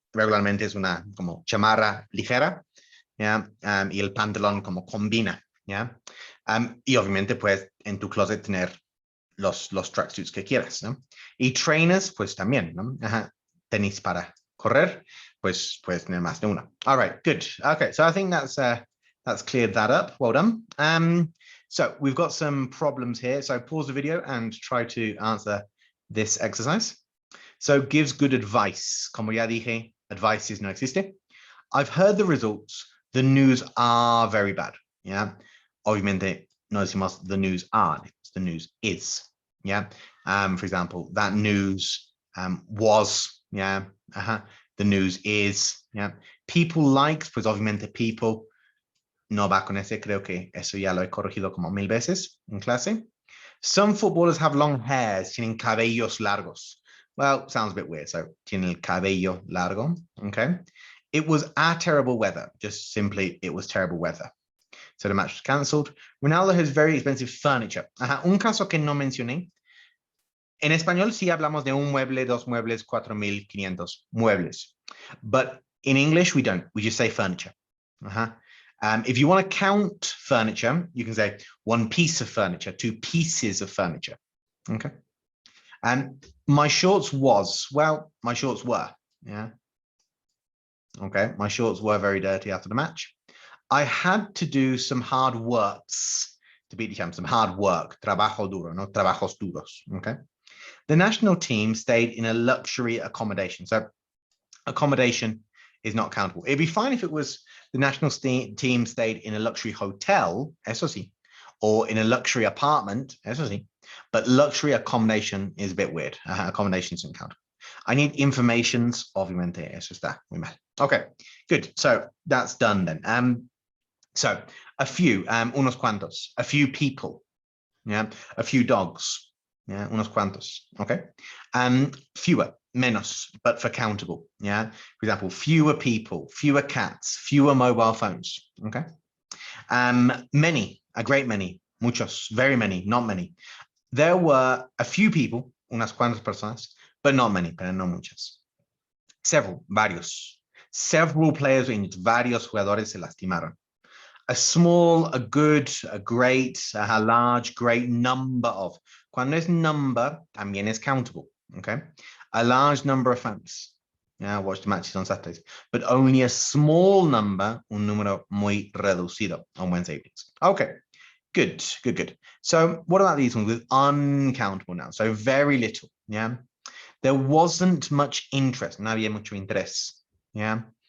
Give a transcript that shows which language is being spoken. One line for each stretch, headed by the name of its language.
Spanish: Regularmente es una como chamarra ligera, ¿ya? Y el pantalón como combina, ¿ya? Y obviamente puedes en tu closet tener los tracksuits que quieras, ¿no? Y trainers, pues también, ¿no? Ajá. Tenis para correr, pues puedes tener más de una.
English: All right, good. Okay, so I think that's cleared that up. Well done. So we've got some problems here. So pause the video and try to answer this exercise. So gives good advice.
Spanish: Como ya dije, advice no existe.
English: I've heard the results. The news are very bad. Yeah.
Spanish: Obviamente no decimos
English: the news are, the news is. Yeah. For example, that news was, yeah. The news is, yeah. People likes,
Spanish: pues obviamente people no va con ese, creo que eso ya lo he corregido como 1000 veces en clase.
English: Some footballers have long hairs,
Spanish: tienen cabellos largos.
English: Well, sounds a bit weird.
Spanish: So, tiene el cabello largo, okay?
English: It was a terrible weather, just simply it was terrible weather. So the match was cancelled. Ronaldo has very expensive furniture.
Spanish: Un caso que no mencioné. En español sí hablamos de un mueble, dos muebles, 4,500 muebles.
English: But in English, we don't. We just say furniture. If you want to count furniture, you can say one piece of furniture, two pieces of furniture. Okay. And my shorts was, well, my shorts were, yeah. Okay, my shorts were very dirty after the match. I had to do some hard works to beat the champ, some hard work,
Spanish: trabajo duro, no trabajos duros,
English: okay? The national team stayed in a luxury accommodation. So accommodation is not countable. It'd be fine if it was the national team stayed in a luxury hotel,
Spanish: eso sí,
English: or in a luxury apartment, eso sí, but luxury accommodation is a bit weird. Accommodation isn't countable. I need informations,
Spanish: obviamente, eso está muy mal.
English: Okay, good. So that's done then. So a few,
Spanish: unos cuantos,
English: a few people, yeah, a few dogs, yeah, unos cuantos, okay. Fewer,
Spanish: menos,
English: but for countable, yeah. For example, fewer people, fewer cats, fewer mobile phones, okay. Many, a great many,
Spanish: muchos,
English: very many, not many. There were a few people,
Spanish: unas cuantas personas,
English: but not many,
Spanish: pero no muchas.
English: Several,
Spanish: varios.
English: Several players were injured,
Spanish: varios jugadores se lastimaron.
English: A small, a good, a great, a large, great number of.
Spanish: Cuando es number, también es countable, okay?
English: A large number of fans. Yeah, watch the matches on Saturdays. But only a small number,
Spanish: un número muy reducido
English: on Wednesday evenings. Okay, good, good, good. So what about these ones with uncountable now? So very little, yeah? There wasn't much interest,
Spanish: no había mucho interés,
English: yeah?